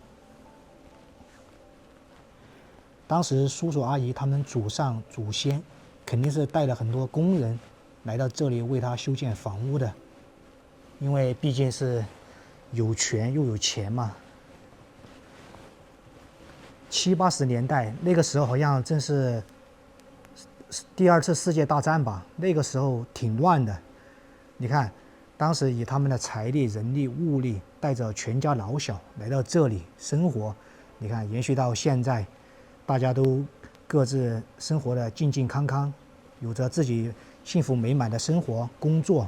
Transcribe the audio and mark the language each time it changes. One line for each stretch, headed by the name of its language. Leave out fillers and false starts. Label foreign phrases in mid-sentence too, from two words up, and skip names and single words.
Chinese: 當時叔叔阿姨他們祖上祖先肯定是帶了很多工人來到這裡為他修建房屋的，因為畢竟是有權又有錢嘛。70、80年代那個時候好像正是第2次世界大戰吧，那個時候挺亂的。你看，當時以他們的財力、人力、物力，帶着全家老小來到這裡生活。你看，延續到現在，大家都各自生活的健健康康，有着自己幸福美滿的生活、工作。